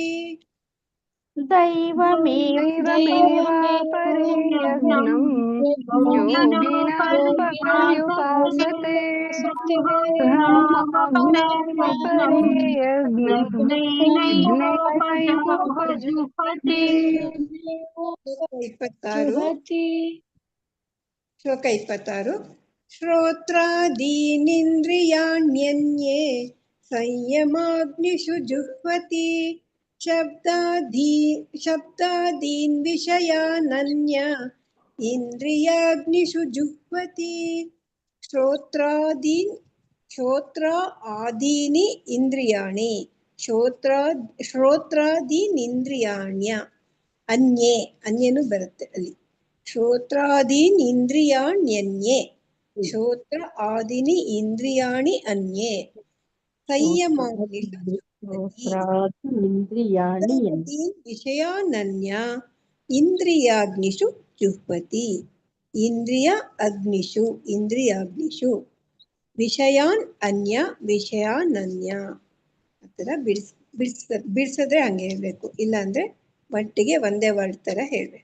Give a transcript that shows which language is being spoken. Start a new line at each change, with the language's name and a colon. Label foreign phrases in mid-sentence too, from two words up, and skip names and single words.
Sanskrit: दैवमेवापरे यज्ञं योगिनः पर्युपासते ब्रह्माज्ञावपरे यज्ञं यज्ञेनैवोपजुह्वति श्लोक 26 श्रोत्रादीनीन्द्रियाण्यन्ये संयमाग्निषु जुह्वति शब्दादीन् विषयानन्य इन्द्रियाग्निषु जुह्वति श्रोत्र आदीनि इन्द्रियाणि श्रोत्रादीनीन्द्रियाण्य
Kannada: ಅನ್ಯನು ಬರುತ್ತೆ ಅಲ್ಲಿ
Sanskrit: श्रोत्रादीन् इन्द्रियाण्यन्ये श्रोत्र आदिनि इन्द्रियाणि अन्ये विषयानन्य इन्द्रियाग्निषु जुह्वति इन्द्रियाग्निषु विषयान् अन्य विषयानन्य
Kannada: ಆ ಥರ ಬಿಡಿಸಿದ್ರೆ ಹಂಗೆ ಹೇಳ್ಬೇಕು, ಇಲ್ಲಾಂದ್ರೆ ಒಟ್ಟಿಗೆ ಒಂದೇ ವರ್ಡ್ ಥರ ಹೇಳ್ಬೇಕು.